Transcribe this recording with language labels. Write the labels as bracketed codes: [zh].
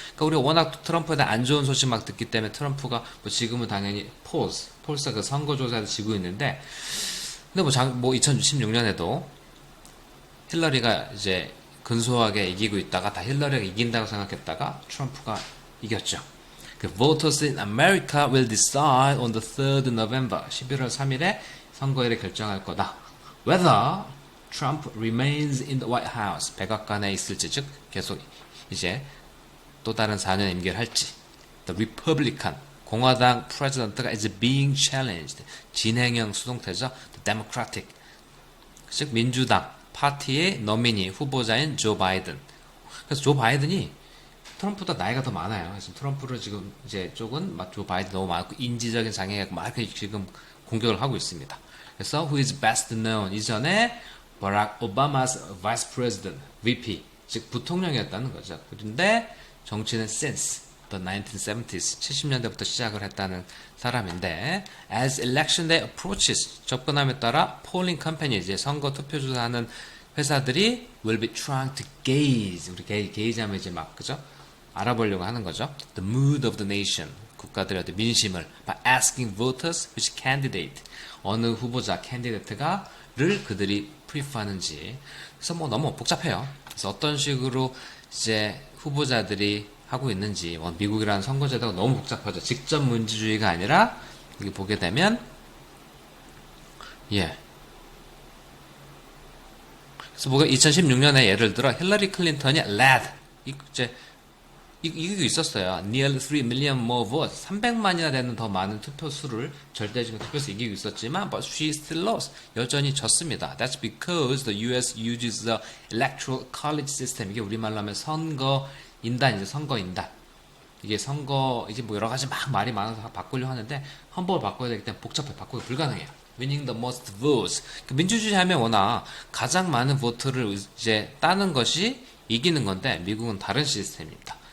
[ko] 그러니까 우리가 워낙 트럼프에 대한 안 좋은 소식 막 듣기 때문에 트럼프가 뭐 지금은 당연히 폴스가 그 선거조사에서 지고 있는데 근데 뭐 2016년에도 힐러리가 이제 근소하게 이기고 있다가 다 힐러리가 이긴다고 생각했다가 트럼프가 이겼죠. [en] 그 Voters in America will decide on the 3rd November [ko] 11월 3일에 선거일을 결정할 거다. [en] Whether Trump remains in the White House [ko] 백악관에 있을지 즉 계속 이제 또 다른 4년 임기를 할지. [en] The Republican [ko] 공화당 프레지던트가 [en] is being challenged [ko] 진행형 수동태죠. [en] The Democratic [ko] 즉 민주당 파티의 너미니 후보자인 조 바이든. 그래서 조 바이든이 트럼프보다 나이가 더 많아요. 그래서 트럼프를 지금 이제 쪽은 막 조 바이든 너무 많고 인지적인 장애가 막 지금 공격을 하고 있습니다. 그래서 [en] who is best known [ko] 이전에 바락 오바마's [en] vice president VP [ko] 즉 부통령이었다는 거죠. 그런데 정치는 [en] since the 1970s, [ko] 70년대부터 시작을 했다는 사람인데, [en] as election day approaches, [ko] 접근함에 따라 [en] polling company, [ko] 이제 선거 투표 조사하는 회사들이 [en] will be trying to gauge, [ko] 우리 gauge 하면 이제 막, 그죠? 알아보려고 하는 거죠. [en] The mood of the nation, [ko] 국가들의 어떤 민심을 [en] by asking voters which candidate, [ko] 어느 후보자 [en] candidate가를 [ko] 그들이 [en] prefer하는지. [ko] 그래서 뭐 너무 복잡해요. 그래서 어떤 식으로 이제 후보자들이 하고 있는지, 미국이라는 선거제도가 너무 복잡하죠. 직접 민주주의가 아니라 여기 보게 되면 예. 그래서 뭐가 2016년에 예를 들어 힐러리 클린턴이 led 이제 이기고 있었어요. [en] Nearly 3 million more votes. [ko] 300만이나 되는 더 많은 투표수를 절대적인 투표수 이기고 있었지만 [en] but she still lost. [ko] 여전히 졌습니다. [en] That's because the US uses the electoral college system. [ko] 이게 우리말로 하면 선거인단이죠. 선거인단. 이게 선거 이제 뭐 여러 가지 막 말이 많아서 바꾸려 하는데 헌법을 바꿔야 되기 때문에 복잡해. 바꾸기 불가능해요. [en] Winning the most votes. [ko] 민주주의 하면 워낙 가장 많은 보트를 이제 따는 것이 이기는 건데 미국은 다른 시스템입니다.